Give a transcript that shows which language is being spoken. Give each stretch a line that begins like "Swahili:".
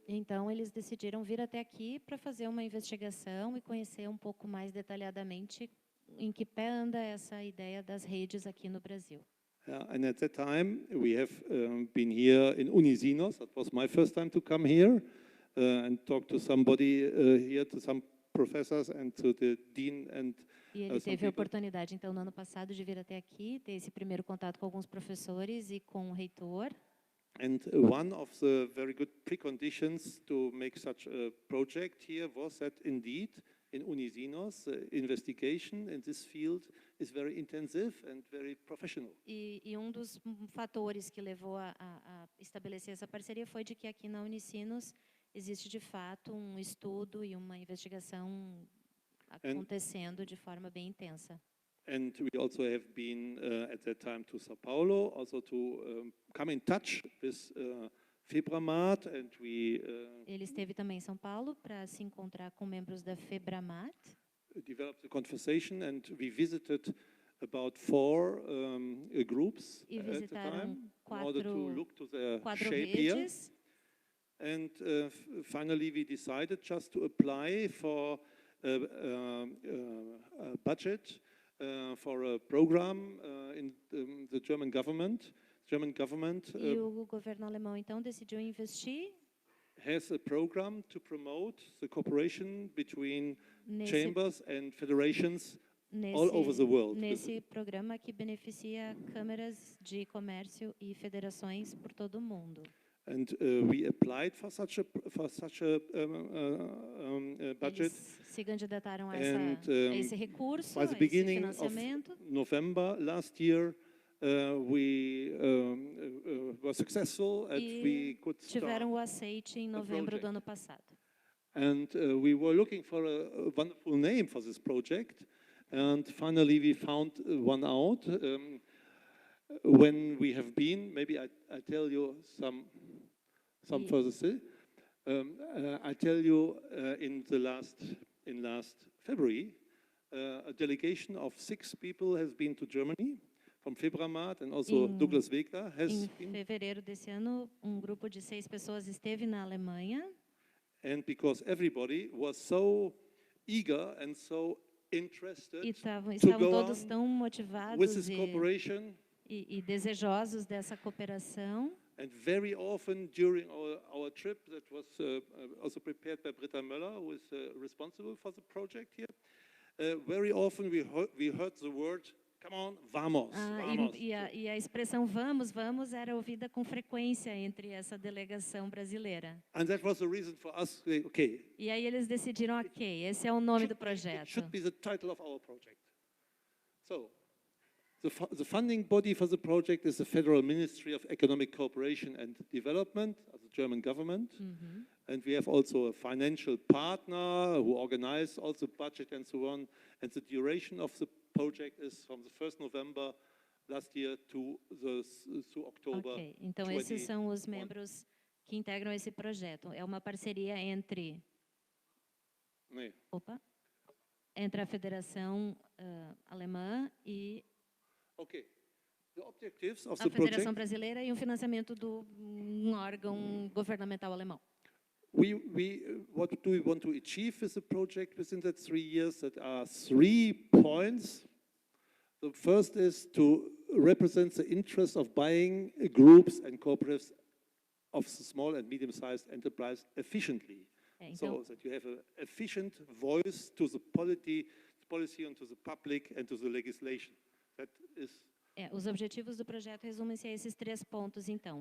Portuguese: Então eles decidiram vir até aqui para fazer uma investigação e conhecer um pouco mais detalhadamente em que pé anda essa ideia das redes aqui no Brasil.
English: And at that time we have been here in Unisinos. That was my first time to come here and talk to somebody here, to some professors and to the dean and
Portuguese: E ele teve a oportunidade então no ano passado de vir até aqui, ter esse primeiro contato com alguns professores e com o reitor.
English: And one of the very good preconditions to make such a project here was that indeed in Unisinos, investigation in this field is very intensive and very professional.
Portuguese: E dos fatores que levou a estabelecer essa parceria foi de que aqui na Unisinos existe de fato um estudo e uma investigação acontecendo de forma bem intensa.
English: And we also have been at that time to São Paulo, also to come in touch with FEBRAMAT, and we
Portuguese: Ele esteve também em São Paulo para se encontrar com membros da FEBRAMAT.
English: Developed the conversation, and we visited about 4 groups
Portuguese: E
English: at the
Portuguese: visitaram
English: time in order to look to their
Portuguese: quatro
English: shape here.
Portuguese: redes.
English: And finally, we decided just to apply for a budget for a program in the German government. German government
Portuguese: E o governo alemão então decidiu investir
English: has a program to promote the cooperation between
Portuguese: nesse,
English: chambers and federations all over the world.
Portuguese: nesse programa que beneficia câmaras de comércio e federações por todo o mundo.
English: And we applied for such a budget.
Portuguese: Eles se candidataram a
English: And
Portuguese: esse recurso,
English: by
Portuguese: a
English: the
Portuguese: esse
English: beginning of
Portuguese: financiamento.
English: November last year, we were successful and we could
Portuguese: Tiveram
English: start.
Portuguese: o aceite em novembro do ano passado.
English: And we were looking for a wonderful name for this project, and finally we found one out. When we have been, maybe I tell you some further still. I tell you in last February, a delegation of 6 people has been to Germany from FEBRAMAT, and also Douglas Wegner has
Portuguese: Em fevereiro desse ano, grupo de 6 pessoas esteve na Alemanha.
English: And because everybody was so eager and so interested
Portuguese: estavam
English: to go
Portuguese: todos
English: on
Portuguese: tão
English: with
Portuguese: motivados
English: this cooperation.
Portuguese: e desejosos dessa cooperação.
English: And very often during our trip, that was also prepared by Britta Möller, who is responsible for the project here, very often we heard the word, come on,
Portuguese: vamos, vamos. E a expressão vamos, vamos era ouvida com frequência entre essa delegação brasileira.
English: And that was the reason for us, okay.
Portuguese: E aí eles decidiram, ok, esse é o nome do projeto.
English: It should be the title of our project. So, the funding body for the project is the Federal Ministry of Economic Cooperation and Development, the German government. And we have also a financial partner who organized also budget and so on. And the duration of the project is from the 1st November last year to October.
Portuguese: Ok, então esses são os membros que integram esse projeto. É uma parceria entre entre a Federação Alemã e
English: the objectives of
Portuguese: a
English: the
Portuguese: Federação Brasileira e o financiamento do órgão governamental alemão.
English: what do we want to achieve with the project within that 3 years? That are 3 points. The first is to represent the interest of buying groups and cooperatives of the small and medium-sized enterprise efficiently. So that you have an efficient voice to the policy and to the public and to the legislation. That is
Portuguese: Os objetivos do projeto resumem-se a esses 3 pontos, então.